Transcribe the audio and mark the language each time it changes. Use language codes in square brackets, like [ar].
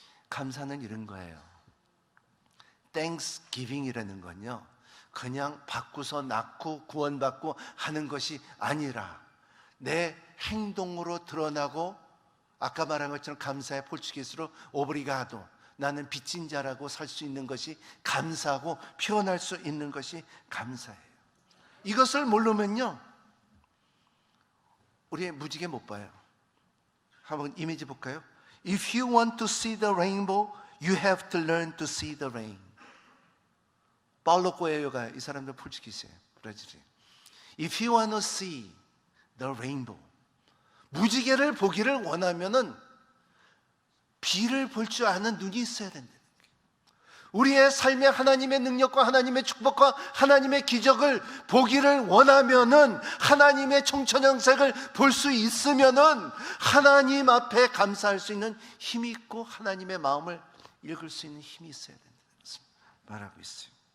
[ko] 감사는 이런 거예요. Thanksgiving이라는 건요, 그냥 받고서 낳고 구원받고 하는 것이 아니라 내 행동으로 드러나고, 아까 말한 것처럼 감사의 포르투게스로 오브리가도, 나는 빚진 자라고 살 수 있는 것이 감사하고 표현할 수 있는 것이 감사예요. 이것을 모르면요, 우리 무지개 못 봐요. 한번 이미지 볼까요? [en] If you want to see the rainbow, you have to learn to see the rain. [ko] 파울로 코엘료가, 이 사람들 포르투기스예요, 브라질이. [en] If you want to see the rainbow, [ko] 무지개를 보기를 원하면은 비를 볼 줄 아는 눈이 있어야 된다. 우리의 삶에 하나님의 능력과 하나님의 축복과 하나님의 기적을 보기를 원하면은, 하나님의 총천연색을 볼 수 있으면은 하나님 앞에 감사할 수 있는 힘이 있고 하나님의 마음을 읽을 수 있는 힘이 있어야 된다는 것을 말하고 있어요.